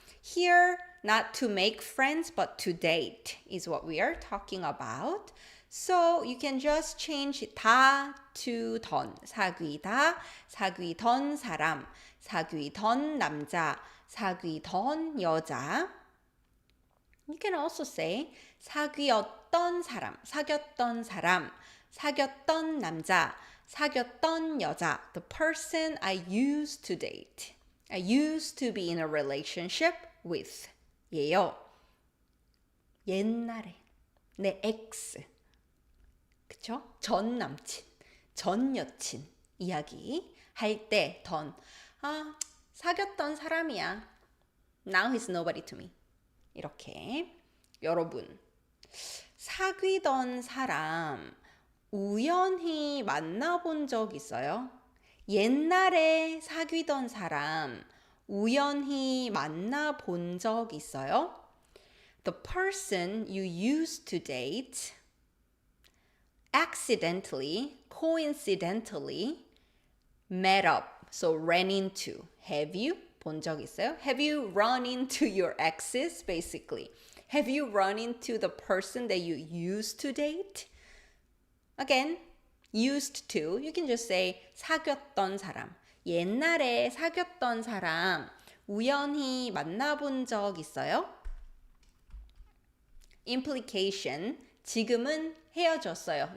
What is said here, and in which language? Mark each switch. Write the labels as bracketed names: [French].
[English] Here, not to make friends, but to date is what we are talking about. So you can just change 다 to 던. [Korean] 사귀다, 사귀던 사람, 사귀던 남자, 사귀던 여자. [English] You can also say [Korean] 사귀었던 사람, 사귀었던 사람, 사귀었던 남자, 사귀었던 여자. [English] The person I used to date. I used to be in a relationship with. [Korean] 예요. 옛날에 내 ex. 그쵸? 전 남친, 전 여친 이야기 할 때 던. 사귀었던 사람이야. [English] Now he's nobody to me. [Korean] 이렇게. 여러분, 사귀던 사람 우연히 만나본 적 있어요? 옛날에 사귀던 사람 우연히 만나본 적 있어요? [English] The person you used to date accidentally, coincidentally met up, so ran into. Have you [Korean] 본 적 있어요? [English] Have you run into your exes, basically? Have you run into the person that you used to date? Again, used to, you can just say [Korean] 사귀었던 사람. 옛날에 사귀었던 사람 우연히 만나본 적 있어요? [English] Implication, [Korean] 지금은 헤어졌어요.